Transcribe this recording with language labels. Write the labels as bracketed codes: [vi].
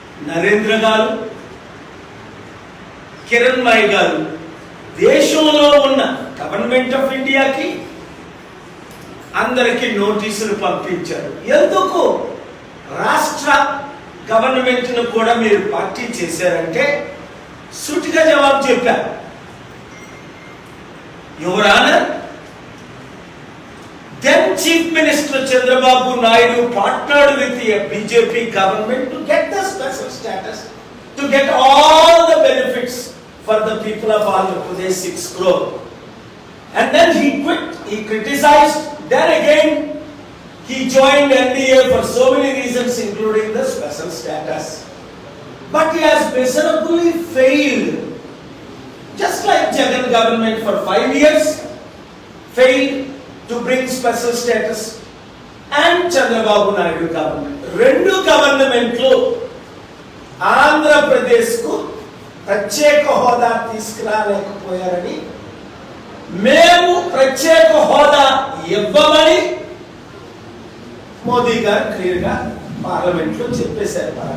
[te] నరేంద్ర గారు, కిరణ్మయి గారు దేశంలో ఉన్న గవర్నమెంట్ ఆఫ్ ఇండియాకి అందరికీ నోటీసులు పంపించారు. ఎందుకు రాష్ట్ర గవర్నమెంట్ను కూడా మీరు పార్టీ చేశారంటే సూటిగా జవాబు చెప్పారు. [en] Your honour, then Chief Minister Chandrababu Naidu partnered with the BJP government to get the special status, to get all the benefits for the people of Andhra Pradesh, 6 crore. And then he quit, he criticized, then again he joined NDA for so many reasons including the special status. But he has miserably failed. Just like Jagan government for 5 years failed to bring special status, and Chandrababu Naidu government. [te] రెండు గవర్నమెంట్లు ఆంధ్రప్రదేశ్కు ప్రత్యేక హోదా తీసుకురాలేకపోయారని, మేము ప్రత్యేక హోదా ఇవ్వమని మోదీ గారు క్లియర్గా పార్లమెంట్లో చెప్పేశారు.